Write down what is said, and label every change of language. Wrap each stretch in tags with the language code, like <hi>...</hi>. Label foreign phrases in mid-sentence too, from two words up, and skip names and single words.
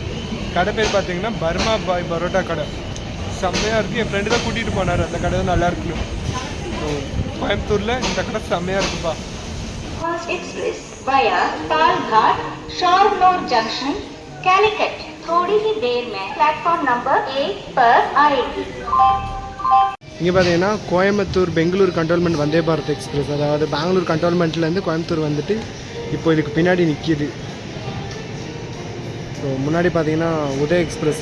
<ta>கடை பேர் பார்த்தீங்கன்னா பர்மா பாய் பரோட்டா கடை. செம்மையாக இருக்குது. என் ஃப்ரெண்டு தான் கூட்டிகிட்டு போனார். அந்த கடை தான் நல்லா இருக்கு. ஸோ கோயம்புத்தூரில் இந்த கடை செம்மையாக இருக்குப்பா.</ta> <hi>एक्सप्रेस वाया पालघाट शारनूर जंक्शन कैलिकट थोड़ी ही देर में प्लेटफॉर्म नंबर 8 पर आएगी.</hi> <ta>இங்கே பார்த்தீங்கன்னா கோயம்புத்தூர் பெங்களூர் கண்டோன்மெண்ட் வந்தே பாரத் எக்ஸ்பிரஸ், அதாவது பெங்களூர் கண்டோன்மெண்ட்லேருந்து கோயம்புத்தூர் வந்துட்டு இப்போ இதுக்கு பின்னாடி நிற்கிது. ஸோ முன்னாடி பார்த்தீங்கன்னா உதய் எக்ஸ்பிரஸ்ஸு.</ta>